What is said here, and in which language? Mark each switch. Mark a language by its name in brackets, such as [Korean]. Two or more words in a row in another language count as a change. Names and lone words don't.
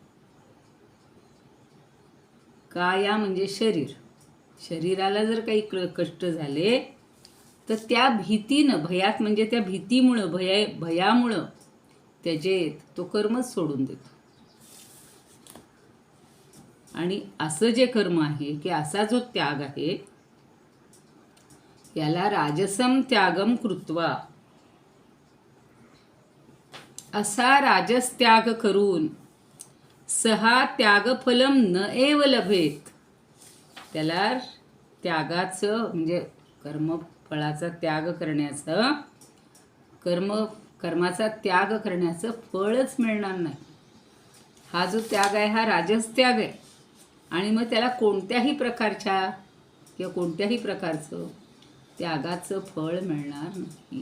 [Marathi] काया म्हणजे शरीर, शरीराला जर काही कष्ट झाले तर त्या भीतीनं, भयात म्हणजे त्या भीतीमुळं, भयामुळं त्यजेत, तो कर्मच सोडून देतो. आणि असं जे कर्म आहे की असा जो त्याग आहे याला [Sanskrit] राजसम त्यागम कृत्वा, [Marathi] असा राजस त्याग करून सहा [Sanskrit] त्यागफलम न एव लभेत. [Marathi] त्याला त्यागाचं म्हणजे कर्मफळाचा त्याग करण्याचं कर्माचा त्याग करण्याचं फळच मिळणार नाही. हा जो त्याग आहे हा राजस त्याग आहे आणि मग त्याला कोणत्याही प्रकारच्या किंवा कोणत्याही प्रकारचं त्यागाचं फळ मिळणार नाही.